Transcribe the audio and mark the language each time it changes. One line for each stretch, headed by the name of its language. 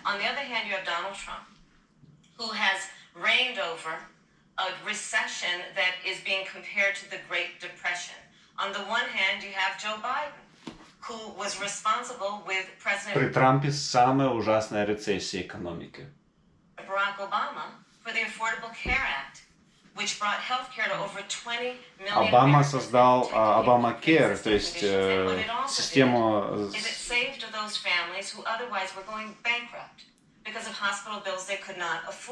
English: On the other hand, you have Donald Trump, who has reigned over a recession that is being compared to the Great Depression. On the one hand, you have Joe Biden, who was responsible with President
Russian: При Трампе самая ужасная рецессия экономики.
English: Barack Obama for the Affordable Care Act, which brought health care to over 20 million
Russian: Обама создал Obamacare, то есть систему...
English: Is it saved those families who otherwise were going bankrupt because of hospital bills they could not afford?